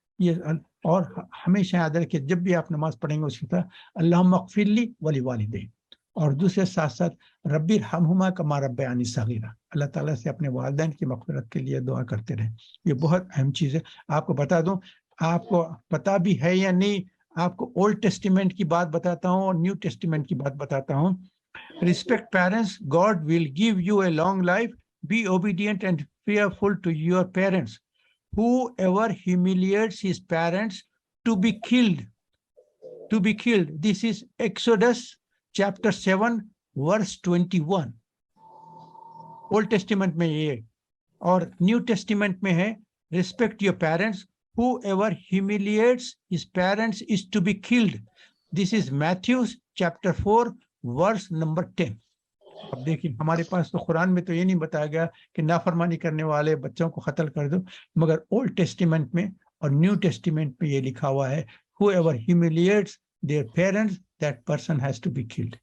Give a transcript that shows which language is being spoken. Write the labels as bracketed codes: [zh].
[ur] یہ اور ہمیشہ یاد رکھیں جب بھی آپ نماز پڑھیں گے اس کی طرح [ar] اللہم اغفر لی ولوالدی، [ur] اور دوسرے ساتھ ساتھ [ar] ربی ارحمہما کما ربیانی صغیرا، [ur] اللہ تعالیٰ سے اپنے والدین کی مغفرت کے لیے دعا کرتے رہیں. یہ بہت اہم چیز ہے. آپ کو بتا دوں، آپ کو پتا بھی ہے یا نہیں، آپ کو اولڈ ٹیسٹیمنٹ کی بات بتاتا ہوں اور نیو ٹیسٹیمنٹ کی بات بتاتا ہوں. [en] Respect parents, God will give you a long life. Be obedient and fearful to your parents. Whoever humiliates his parents to be killed. To be killed. This is Exodus chapter 7 verse 21. [ur] Old Testament میں یہ ہے، اور New Testament میں ہے [en] respect your parents. Whoever humiliates his parents is to be killed. This is Matthew chapter 4 verse number 10. [ur] اب دیکھیں ہمارے پاس تو قرآن میں تو یہ نہیں بتایا گیا کہ نافرمانی کرنے والے بچوں کو قتل کر دو، مگر اولڈ ٹیسٹیمنٹ میں اور نیو ٹیسٹیمنٹ میں یہ لکھا ہوا ہے [en] whoever humiliates their parents that person has to be killed.